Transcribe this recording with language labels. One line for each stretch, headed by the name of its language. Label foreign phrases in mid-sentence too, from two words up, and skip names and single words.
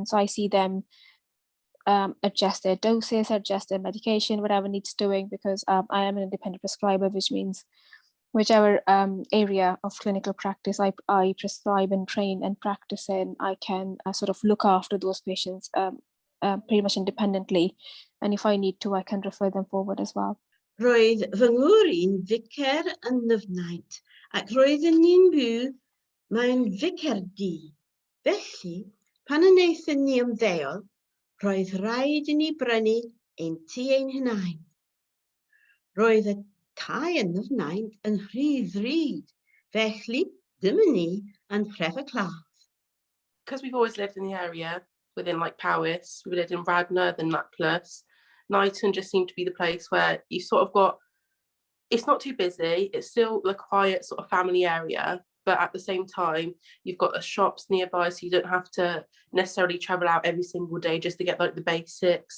English: So I see them adjust their doses, adjust their medication, whatever needs doing, because I am an independent prescriber, which means whichever area of clinical practice I prescribe and train and practice in, I can sort of look after those patients pretty much independently. And if I need to, I can refer them forward as well.
Welsh: Roedd fy ngŵr i'n vicar yn Nyfnaint, ac roedden ni'n byw mewn vicar du. Felly, pan wnaethon ni ymddeol, roedd rhaid i ni brynu ein tŷ ein hunain. Roedd y tai yn Nyfnaint yn rhy ddrud, felly dyma ni yn Treffer Claf.
English: Because we've always lived in the area within like Powys, we lived in Radnor, then Naples. Knighton just seemed to be the place where you sort of got, it's not too busy, it's still a quiet sort of family area, but at the same time, you've got the shops nearby, so you don't have to necessarily travel out every single day just to get like the basics.